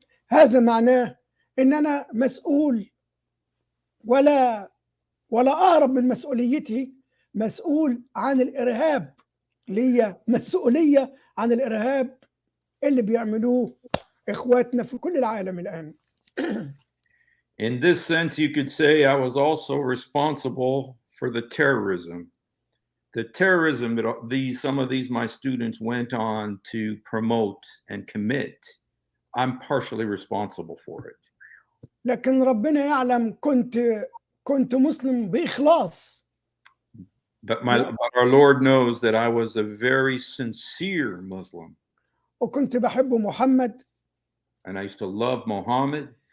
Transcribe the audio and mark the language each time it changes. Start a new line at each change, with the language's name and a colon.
Arabic: هذا معناه إن أنا مسؤول، ولا أهرب من مسؤوليتي. مسؤول عن الإرهاب، ليا مسؤولية عن الإرهاب اللي بيعملوه إخواتنا في كل العالم الآن.
English: In this sense, you could say I was also responsible for the terrorism. The terrorism that some of these my students went on to promote and commit, I'm partially responsible for it.
Arabic: لكن ربنا يعلم كنت مسلم بإخلاص.
English: But our Lord knows that I was a very sincere Muslim.
Arabic: وكنت بحب محمد
English: and I used to love Mohammed,